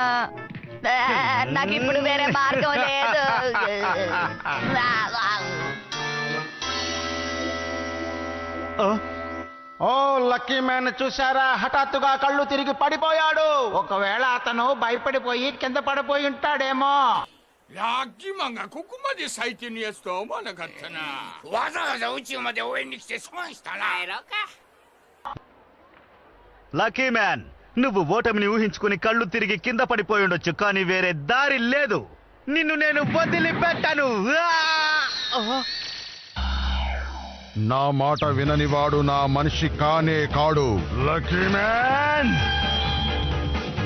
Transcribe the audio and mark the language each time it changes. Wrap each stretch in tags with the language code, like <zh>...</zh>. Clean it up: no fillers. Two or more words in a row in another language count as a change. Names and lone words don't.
<te>నాకు ఇప్పుడు వేరే మార్గం లేదు. ఓ లక్కీ మ్యాన్ చూసారా? హఠాత్తుగా కళ్ళు తిరిగి పడిపోయాడు. ఒకవేళ అతను భయపడిపోయి కింద పడిపోయి ఉంటాడేమో.</te> <ja>ラッキーマンがここまで最低のやつとは思わなかったな。わざわざ宇宙まで応援に来て損したな。帰ろうか。</ja> <te>లక్కీ మ్యాన్, నువ్వు ఓటమిని ఊహించుకుని కళ్ళు తిరిగి కింద పడిపోయి ఉండొచ్చు, కానీ వేరే దారి లేదు. నిన్ను నేను వదిలిపెట్టను. నా మాట విననివాడు నా మనిషి కానే కాడు లక్కీ మ్యాన్.</te>